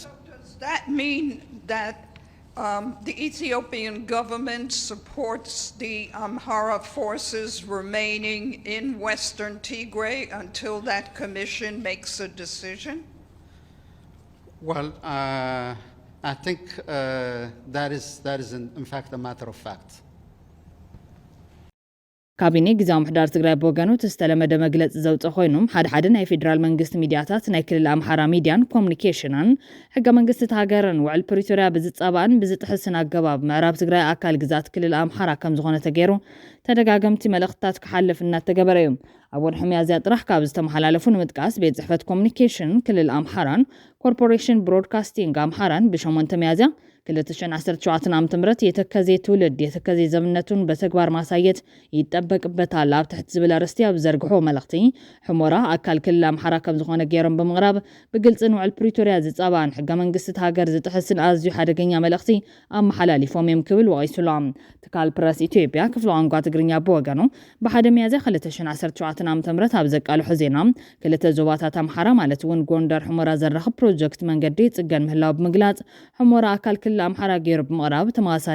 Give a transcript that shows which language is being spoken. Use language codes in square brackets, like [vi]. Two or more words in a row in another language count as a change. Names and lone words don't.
[en] So does that mean that the Ethiopian government supports the Amhara forces remaining in Western Tigray until that commission makes a decision? Well, I think that is in fact a matter of fact. [ti] ካቢኔ ጊዜያዊ ምሕዳር ትግራይ ብወገኑ ተስተለመደ መግለጽ ዘውፅእ ኮይኖም ሓደ ናይ ፌደራል መንግስቲ ሚድያታት ናይ ክልል ኣምሓራ ሚድያን ኮሙኒኬሽንን ሕገ መንግስቲ ሃገርን ውዕል ፕሪቶሪያ ብዝፀባእን ብዝጥሕስን ኣገባብ ምዕራብ ትግራይ ኣካል ግዛት ክልል ኣምሓራ ከም ዝኾነ ተገይሩ ተደጋገምቲ መልእኽትታት ክሓልፍ እናተገበረ እዩ። ኣብ ወርሒ ሚያዝያ ጥራሕ ካብ ዝተመሓላለፉ ንምጥቃስ ቤት ጽሕፈት ኮሙኒኬሽን ክልል ኣምሓራን ኮርፖሬሽን ብሮድካስቲንግ ኣምሓራን ብ8 ሚያዝያ 2017 ዓ.ም [am] የተከዜ ትውልድ የተከዜ ዘምነቱን በተግባር ማሳየት ይጠበቅበታል [ti] ኣብ ትሕት ዝብል ኣርእስቲ ኣብ ዘርግሖ መልእኽቲ ሕሞራ ኣካል ክልል ኣምሓራ ከም ዝኾነ ገይሮም ብምቕራብ ብግልጽን ውዕል ፕሪቶሪያ ዝፀባእን ሕገ መንግስቲ ሃገር ዝጥሕስን ኣዝዩ ሓደገኛ መልእኽቲ ኣመሓላሊፎም እዮም ክብል ወቒሱሎም። ትካል ፕረስ ኢትዮጵያ ክፍሊ ቋንቋ ትግርኛ ብወገኑ ብ1 ሚያዝያ 2017 ዓ.ም ኣብ ዘቃልሖ ዜና ክልተ ዞባታት ኣምሓራ ማለት እውን ጎንደር ሕሞራ ዘራኽብ ፕሮጀክት መንገዲ ጽገን ምህላው ብምግላጽ ሕሞራ ኣካል ክልል ኣምሓራ ገይሩ ብምቕራብ ተመሳሳሊ